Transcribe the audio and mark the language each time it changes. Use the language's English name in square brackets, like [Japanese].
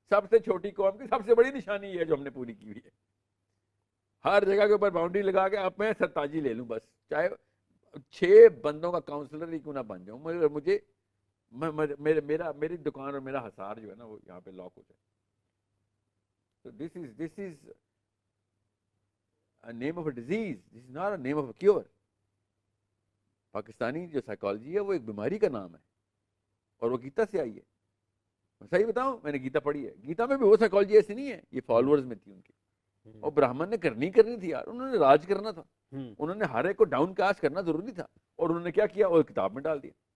[Urdu] سب سے چھوٹی قوم کی سب سے بڑی نشانی یہ ہے جو ہم نے پوری کی ہوئی ہے. ہر جگہ کے اوپر باؤنڈری لگا کے اب میں سرتاجی لے لوں, بس چاہے 6 بندوں کا کاؤنسلر ہی کیوں نہ بن جاؤں, مجھے میری دکان اور میرا حصار جو ہے نا وہ یہاں پہ لاک ہو جائے. [English] So this is a name of a disease. This is not a name of a cure. [Urdu] Pakistani جو سائیکالوجی ہے وہ ایک بیماری کا نام ہے, اور وہ گیتا سے آئی ہے. میں صحیح بتاؤں, میں نے گیتا پڑھی ہے. گیتا میں بھی وہ سائیکالوجی ایسی نہیں ہے, یہ فالوورز میں تھی ان کی. اور براہمن نے کرنی تھی یار, انہوں نے راج کرنا تھا, انہوں نے ہر ایک کو ڈاؤن کاسٹ کرنا ضروری تھا, اور انہوں نے کیا کیا, وہ کتاب میں ڈال دیا.